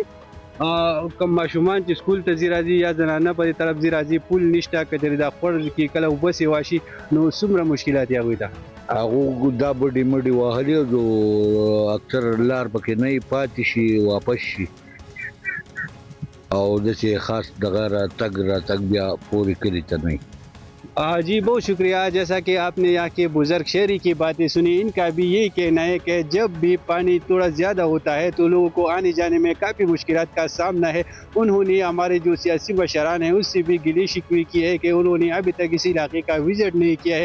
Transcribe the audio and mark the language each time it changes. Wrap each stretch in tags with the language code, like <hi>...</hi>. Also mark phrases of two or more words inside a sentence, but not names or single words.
<ps>کوم ماشومان چې سکول ته ځي راځي یا زنانه په دې طرف ځي راځي پول نشته که چېرې دا خوړ کې کله اوبه سیوا شي نو څومره مشکلات یې هغوی ته؟ هغه دا بډې مډې وهلي او اکثر لار پکې نه پاتې شي واپس شي او داسې خاص دغه راتګ بیا پورې کلي ته نه.</ps> <ur>جی بہت شکریہ. جیسا کہ آپ نے یہاں کے بزرگ شہری کی باتیں سنی، ان کا بھی یہی کہنا ہے کہ جب بھی پانی تھوڑا زیادہ ہوتا ہے تو لوگوں کو آنے جانے میں کافی مشکلات کا سامنا ہے. انہوں نے ہمارے جو سیاسی مشران ہیں اس سے بھی گلی شکوی کی ہے کہ انہوں نے ابھی تک اس علاقے کا وزٹ نہیں کیا ہے.</ur>